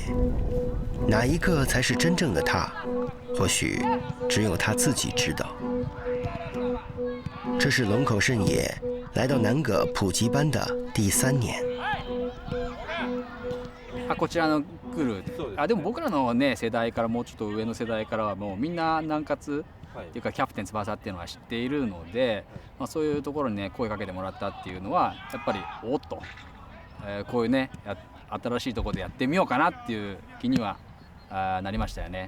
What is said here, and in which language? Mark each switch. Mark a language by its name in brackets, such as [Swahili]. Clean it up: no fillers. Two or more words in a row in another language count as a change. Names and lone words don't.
[Chinese] 哪一个才是真正的他？或許只有他自己知道。这是龙口胜也来到南葛普及班的第3年。 [Japanese] こちらの来る。でも僕らのね世代からもうちょっと上の世代からはもうみんな南葛っていうかキャプテン翼っていうのは知っているので、そういうところにね声かけてもらったっていうのはやっぱりおっと、こういうね新しいところでやってみようかなっていう気にはなりましたよね。